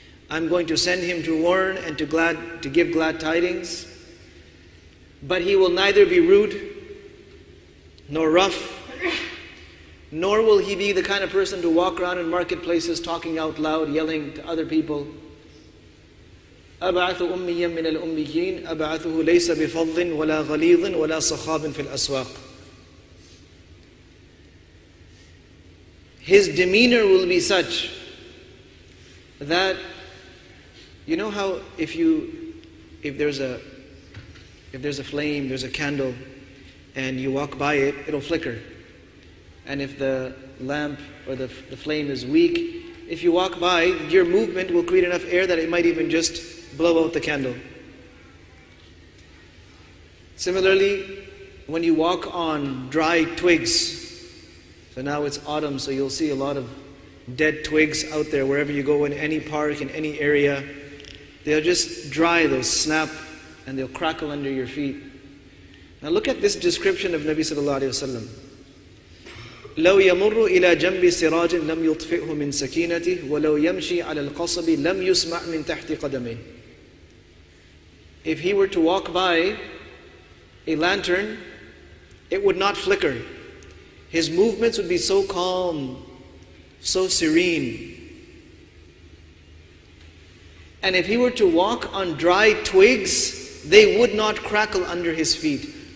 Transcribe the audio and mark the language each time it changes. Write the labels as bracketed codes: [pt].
[en] I'm going to send him to warn and to give glad tidings. But he will neither be rude nor rough, nor will he be the kind of person to walk around in marketplaces talking out loud, yelling to other people. [ar] أبعث أميا من الأميين أبعثه ليس بفض ولا غليظ ولا صخاب في الأسواق. [en] His demeanor will be such that, you know how if there's a flame, there's a candle, and you walk by it, it'll flicker. And if the lamp or the flame is weak, if you walk by, your movement will create enough air that it might even just blow out the candle. Similarly, when you walk on dry twigs, so now it's autumn, so you'll see a lot of dead twigs out there wherever you go, in any park, in any area. They'll just dry, they'll snap, and they'll crackle under your feet. Now look at this description of Nabi sallallahu alayhi wa sallam. [ar] لو يمر إلى جنب سراج لم يطفئه من سكينته ولو يمشي على القصب لم يسمع من تحت قدمه. [en] If he were to walk by a lantern, it would not flicker. His movements would be so calm, so serene. And if he were to walk on dry twigs, they would not crackle under his feet.